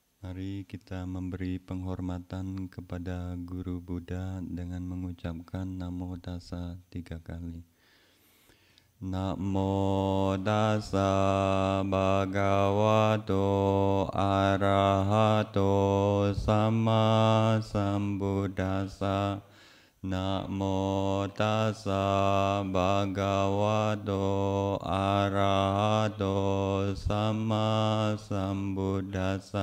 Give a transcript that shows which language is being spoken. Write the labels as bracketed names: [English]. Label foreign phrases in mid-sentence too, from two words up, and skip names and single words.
[Indonesian] Mari kita memberi penghormatan kepada Guru Buddha dengan mengucapkan Namo Tassa 3 kali. [Pali] Namo Tassa Bhagavato Arahato Samma Sambuddhassa. Namo Tassa Bhagavato Arahato Samma Sambuddhassa.